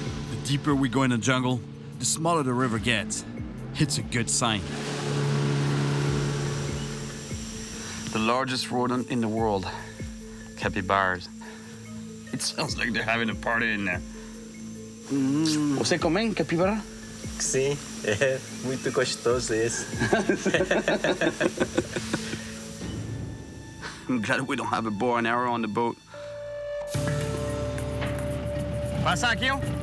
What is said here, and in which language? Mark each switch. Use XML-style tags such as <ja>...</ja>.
<en>The deeper we go in the jungle, the smaller the river gets. It's a good sign. The largest rodent in the world, capybaras. It sounds like they're having a party in there.</en> <pt>Você come capibara? Sim, é muito gostoso esse.</pt> <en>I'm glad we don't have a bow and arrow on the boat.</en> <pt>Passa aqui, ó.</pt>